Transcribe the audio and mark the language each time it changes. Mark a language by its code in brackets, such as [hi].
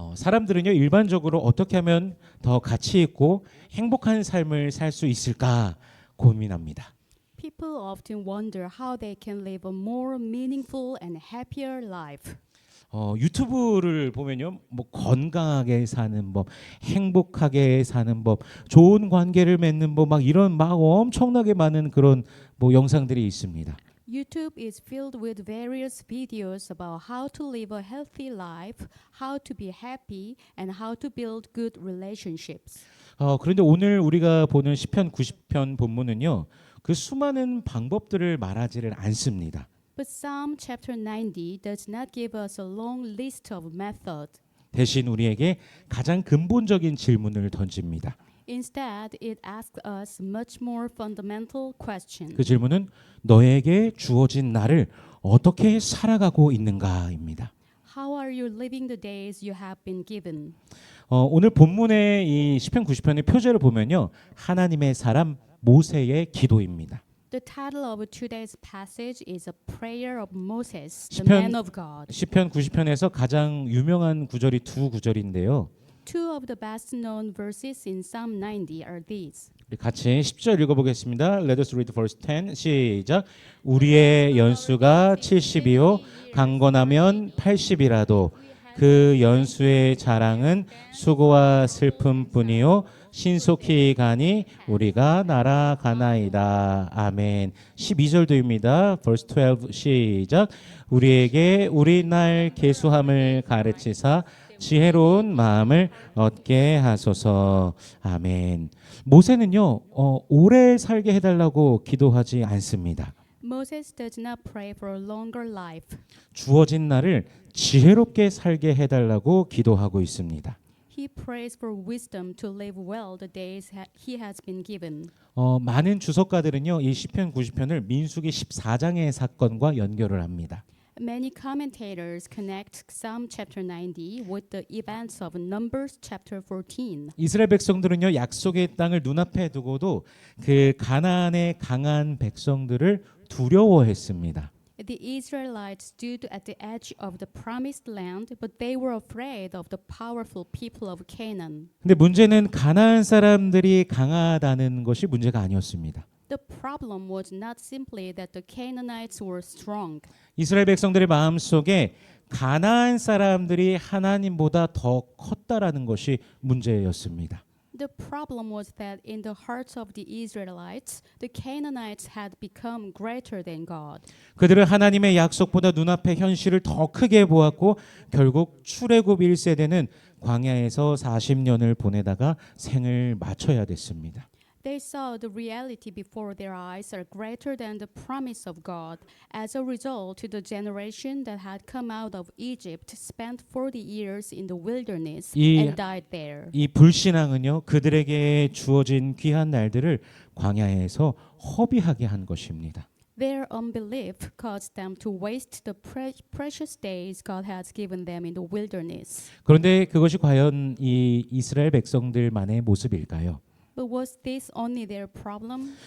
[ko] 사람들은요 일반적으로 어떻게 하면 더 가치 있고 행복한 삶을 살 수 있을까 고민합니다. [en] People often wonder how they can live a more meaningful and happier life. [ko] 유튜브를 보면요, 뭐 건강하게 사는 법, 행복하게 사는 법, 좋은 관계를 맺는 법, 막 이런 막 엄청나게 많은 그런 뭐 영상들이 있습니다. [en] YouTube is filled with various videos about how to live a healthy life, how to be happy, and how to build good relationships. [ko] 그런데 오늘 우리가 보는 시편 90편 본문은요, 그 수많은 방법들을 말하지를 않습니다. [en] But Psalm chapter 90 does not give us a long list of methods. [ko] 대신 우리에게 가장 근본적인 질문을 던집니다. [en] Instead, it asks us much more fundamental question. [ko] 그 질문은 너에게 주어진 날을 어떻게 살아가고 있는가입니다. [en] How are you living the days you have been given? [ko] 오늘 본문의 이 시편 90편의 표제를 보면요, 하나님의 사람 모세의 기도입니다. [en] The title of today's passage is a prayer of Moses, the [ko] 시편- [en] man of God. [ko] 시편 90편에서 가장 유명한 구절이 두 구절인데요. [en] Two of the best known verses in Psalm 90 are these. [ko] 우리 같이 10절 읽어보겠습니다. [en] Let us read verse 10. [ko] 시작. 우리의 연수가 70이요 강건하면 80이라도 그 연수의 자랑은 수고와 슬픔뿐이요 신속히 가니 우리가 날아가나이다. 아멘. 12절도입니다. [en] verse 12 [ko] 시작. 우리에게 우리 날 계수함을 가르치사 지혜로운 마음을 얻게 하소서. 아멘. 모세는요, 오래 살게 해달라고 기도하지 않습니다. [en] Moses does not pray for a longer life. [ko] 주어진 날을 지혜롭게 살게 해달라고 기도하고 있습니다. [en] He prays for wisdom to live well the days he has been given. [ko] 많은 주석가들은요, 이 시편 90편을 민수기 14장의 사건과 연결을 합니다. [en] Many commentators connect Psalm chapter 90 with the events of Numbers chapter 14. [ko] 이스라엘 백성들은요, 약속의 땅을 눈앞에 두고도 그 가나안의 강한 백성들을 두려워했습니다. [en] The Israelites stood at the edge of the promised land, but they were afraid of the powerful people of Canaan. [ko] 근데 문제는 가나안 사람들이 강하다는 것이 문제가 아니었습니다. [en] The problem was not simply that the Canaanites were strong. [ko] 이스라엘 백성들의 마음속에 가나안 사람들이 하나님보다 더 컸다라는 것이 문제였습니다. [en] The problem was that in the hearts of the Israelites, the Canaanites had become greater than God. [ko] 그들은 하나님의 약속보다 눈앞의 현실을 더 크게 보았고 결국 출애굽 1세대는 광야에서 40년을 보내다가 생을 마쳐야 됐습니다. [en] They saw the reality before their eyes are greater than the promise of God. As a result, the generation that had come out of Egypt spent 40 years in the wilderness and died there. [ko] 이 불신앙은요, 그들에게 주어진 귀한 날들을 광야에서 허비하게 한 것입니다. [en] Their unbelief caused them to waste the precious days God has given them in the wilderness. [ko] 그런데 그것이 과연 이 이스라엘 백성들만의 모습일까요? [en] But was this only their problem?